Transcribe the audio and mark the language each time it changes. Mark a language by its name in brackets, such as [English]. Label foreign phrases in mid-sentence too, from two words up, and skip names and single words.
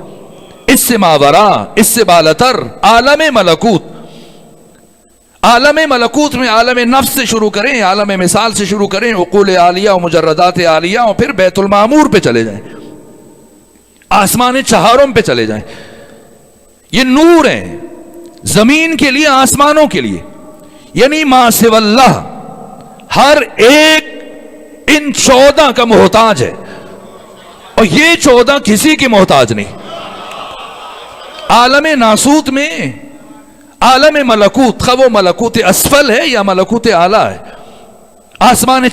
[Urdu] اس سے ماورا، اس سے بالاتر عالم ملکوت، عالم ملکوت میں عالم نفس سے شروع کریں، عالم مثال سے شروع کریں، عقول عالیہ و مجردات عالیہ، اور پھر بیت المعمور پہ چلے جائیں، آسمان چہارم پہ چلے جائیں۔ یہ نور ہیں زمین کے لیے، آسمانوں کے لیے، یعنی ما سوی اللہ ہر ایک ان 14 کا محتاج ہے، اور یہ 14 کسی کی محتاج نہیں۔ عالم ناسوت میں، عالم ملکوت، خواہ وہ ملکوت اسفل ہے یا ملکوت اعلیٰ ہے، آسمان